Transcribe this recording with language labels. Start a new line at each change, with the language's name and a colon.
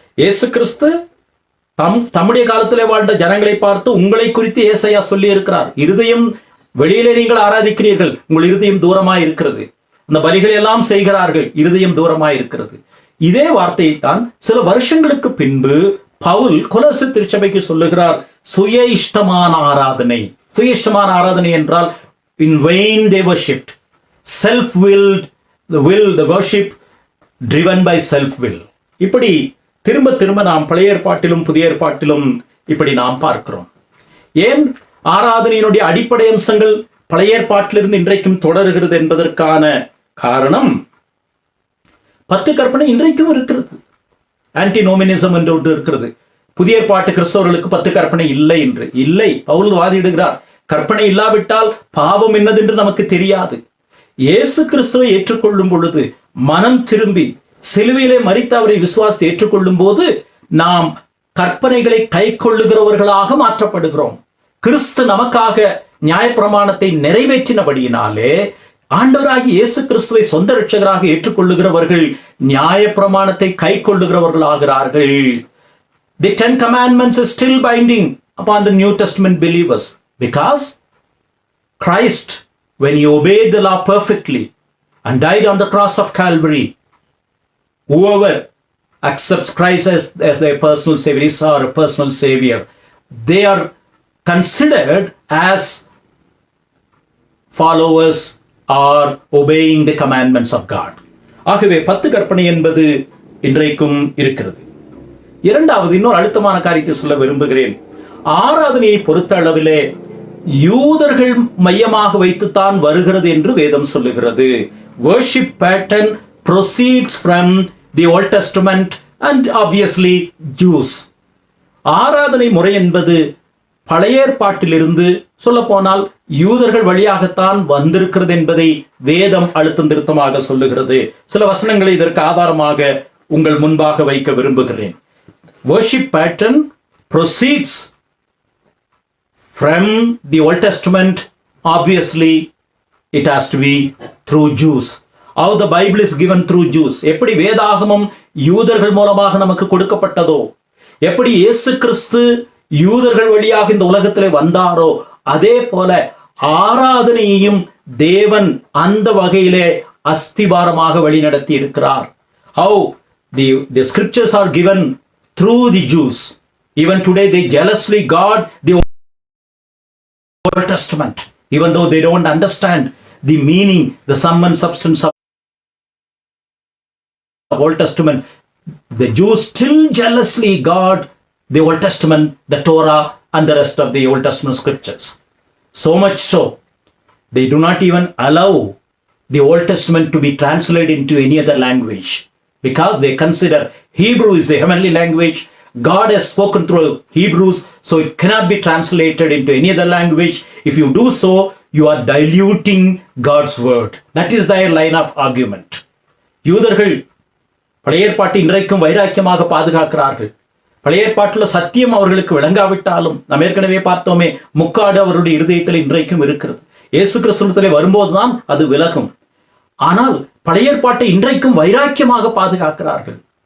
Tamil: இயேசு கிறிஸ்து தம்முடைய காலத்திலே வாழ்ந்த ஜனங்களை பார்த்து உங்களை குறித்து ஏசாயா சொல்லி இருக்கிறார். இருதயம் வெளியிலே நீங்கள் ஆராதிக்கிறீர்கள், உங்கள் இருதயம் தூரமாய் இருக்கிறது. அந்த பலிகளை எல்லாம் செய்கிறார்கள், இருதயம் தூரமாய் இருக்கிறது. இதே வார்த்தையை தான் சில வருஷங்களுக்கு பின்பு பவுல் கொலோசை திருச்சபைக்கு சொல்லுகிறார். சுய இஷ்டமான ஆராதனை. சுய இஷ்டமான ஆராதனை என்றால்
English: in vain they worshipped, self-willed, the worship driven by self-will.
Tamil: இப்படி திரும்ப திரும்ப நாம் பழைய ஏற்பாட்டிலும் புதிய ஏற்பாட்டிலும் இப்படி நாம் பார்க்கிறோம். ஏன் ஆராதனையினுடைய அடிப்படை அம்சங்கள் பழைய ஏற்பாட்டிலிருந்து இன்றைக்கும் தொடர்கிறது என்பதற்கான காரணம் 10 கற்பனை இன்றைக்கும் இருக்கிறது. ஆன்டினோமினிசம் என்று ஒன்று இருக்கிறது. புதிய ஏற்பாட்டு கிறிஸ்தவர்களுக்கு 10 கற்பனை இல்லை என்று. இல்லை, பவுல் வாதிடுகிறார், கற்பனை இல்லாவிட்டால் பாவம் என்னதென்று நமக்கு தெரியாது. இயேசு கிறிஸ்துவை ஏற்றுக்கொள்ளும் பொழுது, மனம் திரும்பி சிலுவையிலே மரித்து அவரை விசுவாசித்து ஏற்றுக்கொள்ளும் போது நாம் கற்பனைகளை கை கொள்ளுகிறவர்களாக மாற்றப்படுகிறோம். கிறிஸ்து நமக்காக நியாயப்பிரமாணத்தை நிறைவேற்றினபடியினாலே ஆண்டவராகிய இயேசு கிறிஸ்துவை சொந்த இரட்சகராக ஏற்றுக்கொள்ளுகிறவர்கள் நியாயப்பிரமாணத்தை கை கொள்ளுகிறவர்களாகிறார்கள்.
English: The 10 commandments is still binding upon the New Testament believers because Christ, when he obeyed the law perfectly and died on the cross of Calvary, whoever accepts Christ as their personal savior, is our personal savior, they are considered as followers or obeying the commandments of God.
Tamil: ஆகவே 10 கற்பனை என்பது இன்றைக்கும் இருக்கிறது. இரண்டாவது, இன்னொரு அழுத்தமான காரியத்தை சொல்ல விரும்புகிறேன். ஆராதனையை பொறுத்த அளவிலே யூதர்கள் மையமாக வைத்துத்தான் வருகிறது என்று வேதம் சொல்லுகிறது.
English: Worship pattern proceeds from the Old Testament and obviously Jews.
Tamil: ஆராதனை முறை என்பது பழைய ஏற்பாட்டிலிருந்து சொல்ல போனால் யூதர்கள் வழியாகத்தான் வந்திருக்கிறது என்பதை வேதம் அழுத்தம் திருத்தமாக சொல்லுகிறது. சில வசனங்களை இதற்கு ஆதாரமாக உங்கள் முன்பாக வைக்க விரும்புகிறேன்.
English: Worship pattern proceeds from the Old Testament. Obviously, it has to be through Jews. How the Bible is given through Jews.
Tamil: எப்படி வேதாகமம் யூதர்கள் மூலமாக நமக்கு கொடுக்கப்பட்டதோ, எப்படி இயேசு கிறிஸ்து யூதர்கள் வழியாக இந்த உலகத்திலே வந்தாரோ, அதே போல ஆராதனையையும் தேவன் அந்த வகையிலே அஸ்திபாரமாக வழிநடத்தி இருக்கிறார்.
English: How the scriptures are given through the Jews. Even today they jealously guard the Old Testament, even though they don't understand the meaning, the sum and substance of Old Testament. The Jews still jealously guard the Old Testament, the Torah and the rest of the Old Testament scriptures. So much so, they do not even allow the Old Testament to be translated into any other language, because they consider Hebrew is the heavenly language. God has spoken through Hebrews, so it cannot be translated into any other language. If you do so, you are diluting God's word. That is their line of argument.
Tamil: யூதர்கள் பழைய ஏற்பாட்டை இன்றைக்கும் வைராக்கியமாக பாதுகாக்கிறார்கள். பழைய ஏற்பாட்டில் சத்தியம் அவர்களுக்கு விளங்காவிட்டாலும், நாம் ஏற்கனவே பார்த்தோமே, முக்காடு அவருடைய இருதயத்தில் இன்றைக்கும் இருக்கிறது. இயேசு கிறிஸ்துவிலே வரும்போதுதான் அது விலகும். ஆனால் பழைய ஏற்பாட்டை இன்றைக்கும் வைராக்கியமாக பாதுகாக்கிறார்கள்.